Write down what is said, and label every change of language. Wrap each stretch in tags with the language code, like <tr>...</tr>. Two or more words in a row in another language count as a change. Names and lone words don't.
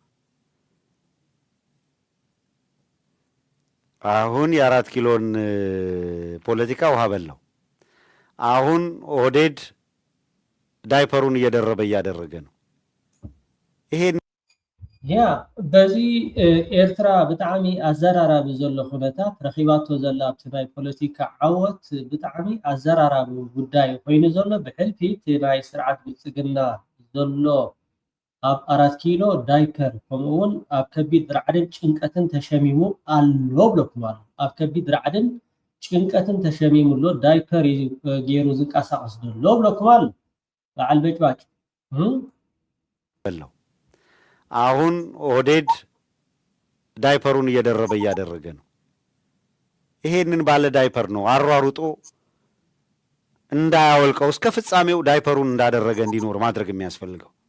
<am>አሁን የአራት ኪሎን ፖለቲካ ውሃ በላው። አሁን ኦህዴድ ዳይፐሩን እያደረገ ነው። ይሄን</am> <ti>ያ በዚ ኤርትራ ብጣዕሚ ኣዘራራቢ ዘሎ ኩነታት ረኺባቶ ዘላ ኣብቲ ናይ ፖለቲካ ዓወት ብጣዕሚ ኣዘራራቢ ጉዳይ ኮይኑ ዘሎ ብሕልፊት ናይ ስርዓት ብልፅግና ዘሎ ኣብ 4 ኪሎ ዳይፐር ከምኡውን ኣብ ከቢድ ራዕድን ጭንቀትን ተሸሚሙ ኣሎ ብለኩም ኣሎ። ኣብ ከቢድ ራዕድን ጭንቀትን ተሸሚሙሎ ዳይፐር ገይሩ ዝንቀሳቀስ ዘሎ ብለኩም ኣሎ። በዓል በጭባጭ</ti> <am>በላው። አሁን ኦህዴድ ዳይፐሩን እያደረገ ነው። ይሄንን ባለ ዳይፐር ነው አሯሩጦ እንዳያወልቀው እስከ ፍጻሜው ዳይፐሩን እንዳደረገ እንዲኖር ማድረግ የሚያስፈልገው።</am>